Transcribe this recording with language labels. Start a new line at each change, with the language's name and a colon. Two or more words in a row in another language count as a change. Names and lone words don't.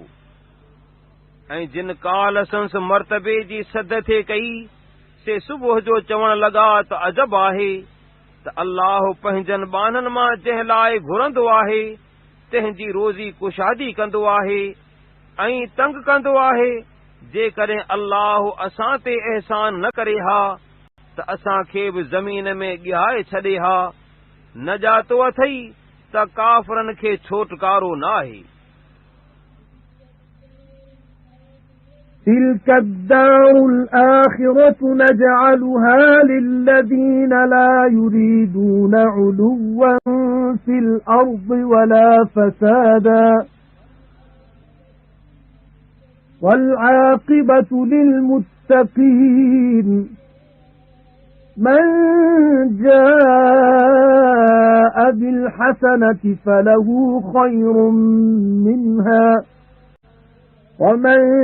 Sindhi: ऐं जिन काल संस मर्तबे जी सद थे कई से सुबुह जो चवण लॻा त अजब आहे त अल्लाह पंहिंजनि बाननि मां जंहिं लाइ घुरंदो आहे तंहिंजी रोज़ी कुशादी कंदो आहे ऐं तंग कंदो आहे। जेकॾहिं अल्लाह असां ते एहसान न करे हा त असांखे बि ज़मीन में ॻिहाए छॾे हा। न ॼातो अथई त काफ़रनि खे छोटकारो न आहे।
Arabic: تلك الدار الآخرة نجعلها للذين لا يريدون علوا في الأرض ولا فسادا والعاقبة للمتقين من جاء بالحسنة فله خير منها ومن